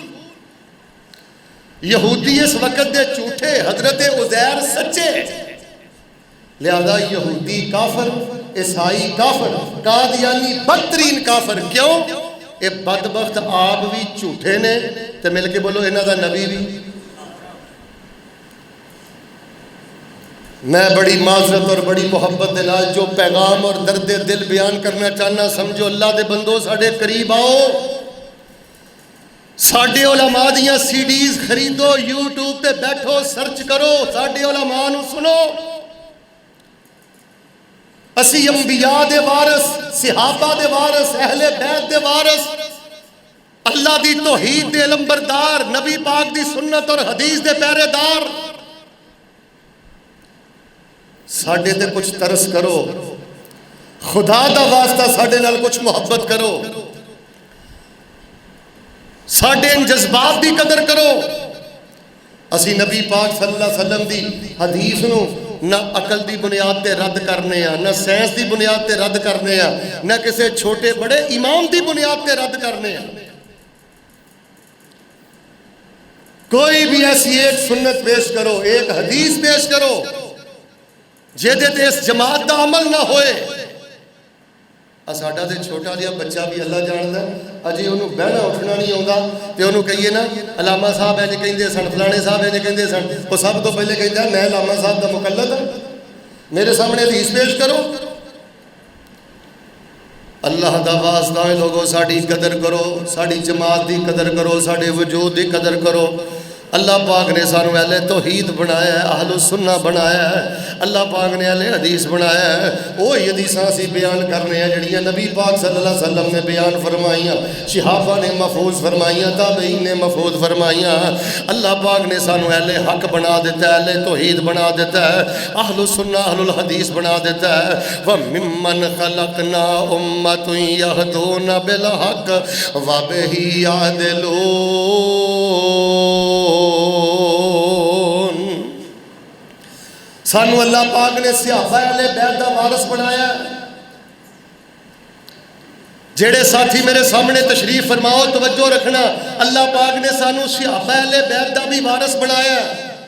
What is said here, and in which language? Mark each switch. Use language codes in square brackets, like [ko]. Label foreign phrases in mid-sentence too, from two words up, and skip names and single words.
[pa] یہودی اس وقت دے جھوٹے، حضرت عزیر سچے، لہذا یہودی کافر، عیسائی کافر، قادیانی بدترین کافر۔ کیوں؟ اے بدبخت آپ بھی جھوٹے نے تے مل کے بولو انہاں دا نبی بھی۔ میں بڑی معذرت اور بڑی محبت دے نال جو پیغام اور درد دل بیان کرنا چاہنا، سمجھو اللہ دے بندو ساڑے قریب آؤ۔ ساڈے علماء دیاں CDs خریدو، YouTube تے بیٹھو سرچ کرو، ساڈے علماء نو سنو۔ اسی انبیاء دے وارث، صحابہ دے وارث، اہل بیت دے وارث، اللہ دی توحید دے علمبردار، نبی پاک دی سنت اور حدیث دے پہرے دار۔ ساڈے تے کچھ ترس کرو، خدا دا واسطہ ساڈے نال کچھ محبت کرو، ساڈے ان جذبات دی قدر کرو۔ اسی نبی پاک [ar] صلی اللہ علیہ وسلم [pa] دی حدیث نو نہ عقل دی بنیاد تے رد کرنے ہیں، نہ سائنس دی بنیاد تے رد کرنے ہیں، نہ کسی چھوٹے بڑے امام دی بنیاد تے رد کرنے ہیں۔ کوئی بھی ایسی ایک سنت پیش کرو، ایک حدیث پیش کرو جہدے تے اس جماعت دا عمل نہ ہوئے۔ ساڈا تے چھوٹا جہا بچہ بھی اللہ جاندا ہے، اجے انہوں بہنا اٹھنا نہیں آਉਂਦਾ تے انہوں کہیے نا علامہ صاحب ہے جے کہندے سن، فلانے صاحب ہے جے کہندے سن، وہ سب تو پہلے کہندا میں علامہ صاحب دا مقلد ہوں، میرے سامنے حدیث پیش کرو۔ اللہ دا واسطہ ہے لوگوں، ساڈی قدر کرو، ساڈی جماعت دی قدر کرو، ساڈے وجود دی قدر کرو۔ اللہ پاک نے سانو اہل توحید بنایا ہے، اہل سنہ بنایا ہے، اللہ پاک نے اہل حدیث بنایا ہے۔ وہی حدیثاں اسی بیان کرنے ہیں جڑیاں نبی پاک [ar] صلی اللہ علیہ وسلم [pa] نے بیان فرمائیاں، صحابہ نے محفوظ فرمائیاں، تابعین نے محفوظ فرمائیاں۔ اللہ پاک نے سانو اہل حق بنا دیتا ہے، اہل توحید بنا دیتا ہے، اہل سنہ اہل الحدیث بنا دیتا ہے۔ [ar] وَمِمَّنْ خَلَقْنَا أُمَّةٌ يَهْدُونَ بِالْحَقِّ وَبِهِ يَعْدِلُونَ۔ [pa] سانو اللہ پاک نے صحابہ اہل بیت دا وارث بنایا ہے۔ جڑے ساتھی میرے سامنے تشریف فرماؤ توجہ رکھنا، اللہ پاک نے سانو صحابہ اہل بیت دا بھی وارث بنایا ہے۔